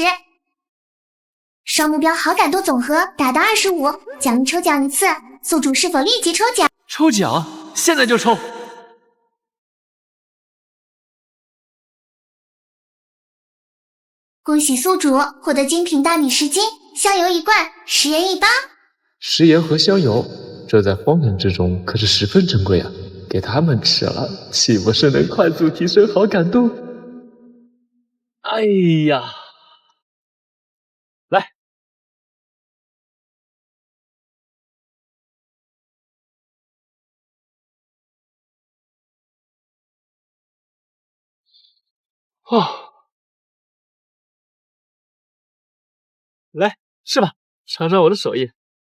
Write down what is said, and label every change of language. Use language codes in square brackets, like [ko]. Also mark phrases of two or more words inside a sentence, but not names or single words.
[zh] 雙目標好感度總和達到25，獎勵抽獎1次，宿主是否立即抽獎？抽獎，現在就抽！恭喜宿主獲得精品大米10斤，香油1罐，食鹽1包。食鹽和香油，這在荒原之中可是十分珍貴啊！給他們吃了，豈不是能快速提升好感度？哎呀，來，哦，來，吃吧，嘗嘗我的手藝。